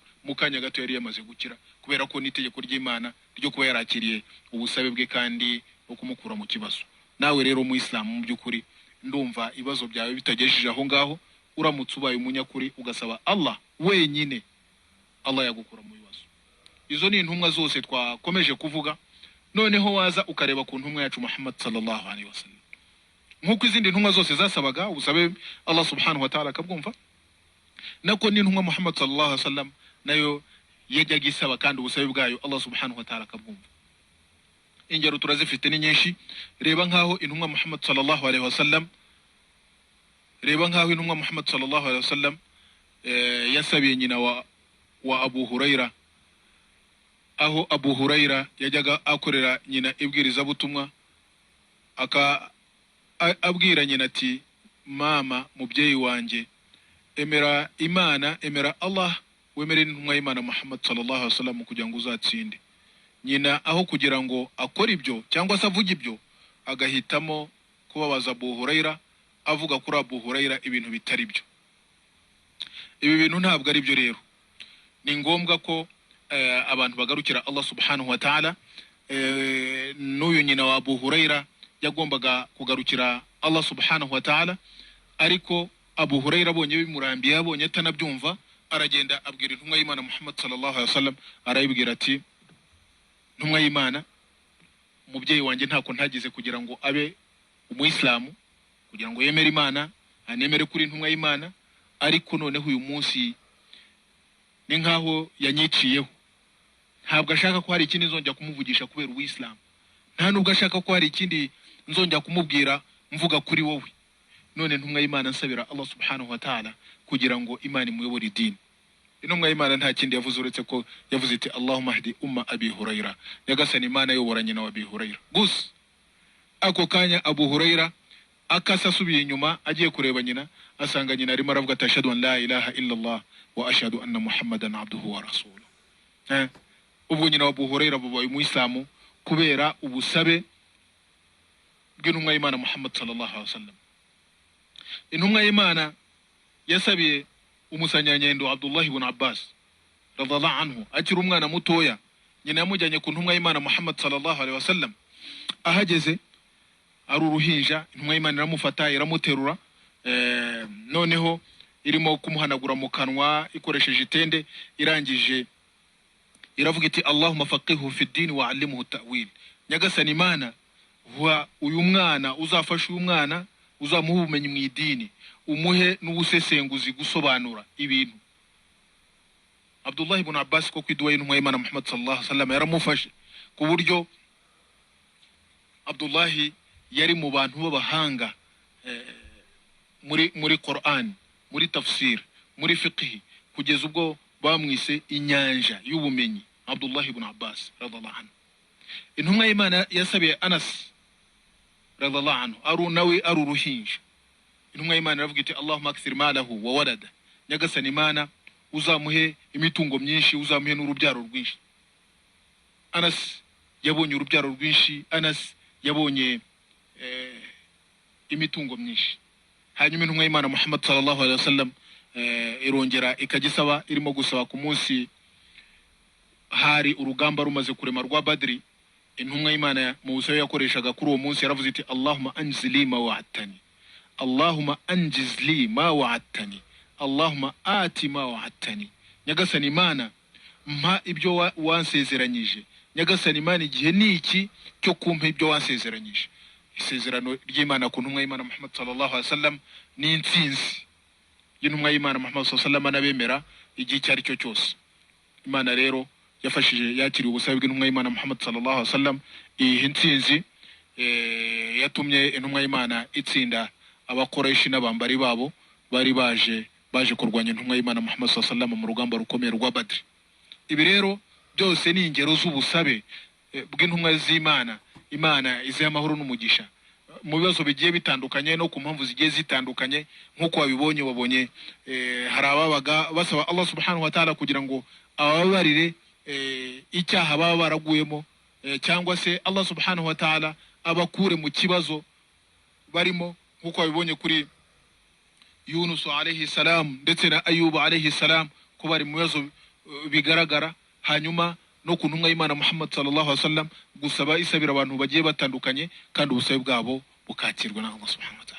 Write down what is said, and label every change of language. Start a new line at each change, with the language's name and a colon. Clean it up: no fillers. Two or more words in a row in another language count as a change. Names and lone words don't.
Kinyarwanda: Mu kanya gato yari yamaze gukira, kubera ko n'itegeko ry'Imana ryo kuba yarakiriye ubusabe bwe kandi no kumukura mu kibazo. Nawe rero mu Islam mu by'ukuri ndumva ibibazo byawe bitagejeje aho ngaho, uramutse ubaye umunyakuri ugasaba Allah wenyine, Allah yagukura mu bibazo. Izo ni intumwa zose twakomeje kuvuga. Noneho waza ukareba ku ntumwa yacu Muhammad
Arabic: صلى الله عليه وسلم,
Kinyarwanda: nkuko izindi ntumwa zose zasabaga ubusabe Allah
Arabic: سبحانه وتعالى
Kinyarwanda: akabwumva, nako ni ntumwa Muhammad
Arabic: صلى الله عليه وسلم
Kinyarwanda: nayo yajyaga isaba kandi ubusabe bwayo Allah
Arabic: سبحانه وتعالى
Kinyarwanda: akabwumva. Ingero turazifite ni nyinshi. Reba nkaho intumwa Muhammad
Arabic: صلى الله عليه وسلم
Kinyarwanda: yasabiye nyina wa Abu Huraira, aho Abu Huraira yajyaga akorera nyina ibwiriza butumwa, abwira nyina ati, mama mubyeyi wanjye, emera Imana, emera Allah, wemere intumwa y'Imana Muhammad sallallahu alaihi wasallam kugira ngo uzatsinde. Nyina aho kugira ngo akora ibyo cyangwa se avuga ibyo, agahitamo kubabaza Abu Huraira, avuga kuri Abu Huraira ibintu bitari byo. Ibi bintu ntabwo ari byo rero. Ni ngombwa ko abantu bagarukira Allah
Arabic: سبحانه وتعالى.
Kinyarwanda: N'uyu nyina wa Abu Huraira yagombaga kugarukira Allah
Arabic: سبحانه وتعالى,
Kinyarwanda: ariko Abu Huraira abonye bimurambiye, abonye atanabyumva, aragenda abwira intumwa y'Imana Muhammad
Arabic: صلى الله عليه وسلم,
Kinyarwanda: arayibwira ati, ntumwa y'Imana, umubyeyi wanjye ntako ntagize kugira ngo abe umuyisilamu, kugira ngo yemere Imana, anemere kuri intumwa y'Imana, ariko noneho uyu munsi ni nkaho yanyiciyeho. Ntabwo ashaka ko hari ikindi nzongera kumuvugisha kubera uw'Islam, nta nubwo ashaka ko hari ikindi nzongera kumubwira mvuga kuri wowe. None ntumwa y'Imana nsabira Allah
Arabic: سبحانه وتعالى
Kinyarwanda: kugira ngo Imana imuyobore idini. Intumwa y'Imana nta kindi yavuze uretse ko yavuze iti,
Arabic: اللهم اهد أم أبي هريرة,
Kinyarwanda: nyagasani Imana yobora nyina wa Abi Huraira. Gusa ako kanya Abu Huraira akasa asubiye inyuma, agiye kureba nyina, asanga nyina arimo aravuga ati,
Arabic: أشهد أن لا إله إلا الله وأشهد أن محمدا عبده ورسوله.
Kinyarwanda: Ubwo nyina wa Abu Huraira babaye umuyisilamu kubera ubusabe bw'intumwa y'Imana Muhammad
Arabic: صلى الله عليه وسلم.
Kinyarwanda: Intumwa y'Imana yasabiye umusanyanyendo Abdullah ibn Abbas
Arabic: رضي الله عنه
Kinyarwanda: akiri umwana mutoya. Nyina yamujyanye ku ntumwa y'Imana Muhammad
Arabic: صلى الله عليه وسلم.
Kinyarwanda: Ahageze ari uruhinja, intumwa y'Imana iramufata, iramuterura, noneho irimo kumuhanagura mu kanwa ikoresheje itende. Irangije iravuga iti,
Arabic: اللهم فقهه في الدين وعلمه التأويل,
Kinyarwanda: nyagasani Imana uyu mwana uzafasha uyu mwana, uzamuha ubumenyi mu idini, umuhe n'ubusesenguzi gusobanura ibintu. Abdullah ibn Abbas ko kwiduwa y'intumwa y'Imana Muhammad
Arabic: صلى الله عليه وسلم
Kinyarwanda: yaramufashe, ku buryo Abdullah yari mu bantu b'abahanga muri Quran, muri tafsir, muri fiqh, kugeza ubwo bamwise inyanja y'ubumenyi Abdullah ibn Abbas
Arabic: رضي الله عنه.
Kinyarwanda: Intumwa y'Imana yasabiye Anas
Arabic: رضي الله عنه,
Kinyarwanda: nawe ari uruhinja. Intumwa y'Imana iravuga iti,
Arabic: اللهم أكثر ماله وولده,
Kinyarwanda: nyagasani Imana uzamuhe imitungo myinshi, uzamuhe n'urubyaro rwinshi. Anas yabonye urubyaro rwinshi, Anas yabonye imitungo myinshi. Hanyuma intumwa y'Imana Muhammad
Arabic: صلى الله عليه وسلم
Kinyarwanda: irongera ikagisaba, irimo gusaba ku munsi hari urugamba rumaze kurema rwa Badri, intumwa y'Imana mu busabe yakoreshaga kuri uwo munsi yaravuze iti
Arabic: اللهم أنزل ما وعدتني، اللهم أنجز ما وعدتني، اللهم آت ما وعدتني.
Kinyarwanda: Nyagasani Imana, mpa ibyo wansezeranyije. Nyagasani Imana, igihe ni iki cyo kumpa ibyo wansezeranyije. Isezerano ry'Imana ku ntumwa y'Imana Muhammad
Arabic: صلى الله عليه وسلم
Kinyarwanda: ni intsinzi y'intumwa y'Imana Muhammad
Arabic: صلى الله عليه وسلم
Kinyarwanda: n'abemera igihe cyari cyo cyose. Imana rero yafashije yakiriye ubusabe bw'intumwa y'Imana Muhammad
Arabic: صلى الله عليه وسلم.
Kinyarwanda: Iyi ntsinzi yatumye intumwa y'Imana itsinda abakoreshi n'abambari babo bari baje kurwanya intumwa y'Imana Muhammad
Arabic: صلى الله عليه وسلم
Kinyarwanda: mu rugamba rukomeye rwa Badr. Ibi rero byose ni ingero z'ubusabe bw'intumwa z'Imana. Imana ize amahoro n'umugisha mu bibazo bigiye bitandukanye no ku mpamvu zigiye zitandukanye, nkuko wabonye hari ababaga basaba Allah
Arabic: سبحانه وتعالى
Kinyarwanda: kugira ngo ababarire icyaha baba baraguyemo, cyangwa se Allah
Arabic: سبحانه وتعالى
Kinyarwanda: abakure mu kibazo barimo, nkuko wabibonye kuri Yunus
Arabic: عليه السلام
Kinyarwanda: ndetse na Ayub
Arabic: عليه السلام
Kinyarwanda: ko bari mu bibazo bigaragara. Hanyuma no ku ntumwa y'Imana Muhammad
Arabic: صلى الله عليه وسلم
Kinyarwanda: gusaba isabira abantu bagiye batandukanye, kandi ubusabe bwabo bukakirwa na Allah
Arabic: سبحانه وتعالى.